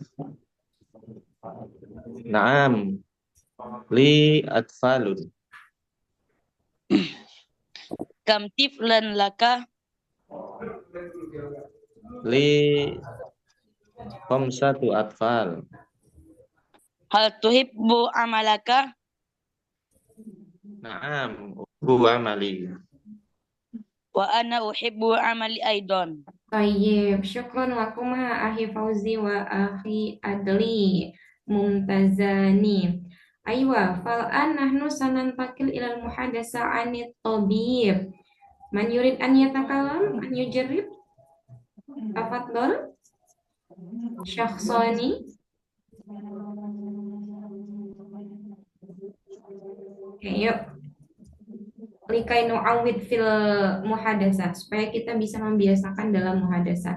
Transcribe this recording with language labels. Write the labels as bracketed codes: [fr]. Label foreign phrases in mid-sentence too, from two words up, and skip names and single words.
[ar] نعم. لي أطفال. كم طفلا لك? لي خمسة أطفال. هل تحب عملك? نعم. بو عملي. وأنا أحب عملي أيضا. طيب، شكرا لكما أخي فوزي وأخي عادلي ممتازان. أيوه، فالآن نحن سننتقل إلى المحادثة عن الطبيب. من يريد أن يتكلم، أن يجرب? تفضل. شخصان. [id] Oke, yuk. [ar] لكي نعوّد في المحادثة, [id] supaya kita bisa membiasakan dalam muhadasa.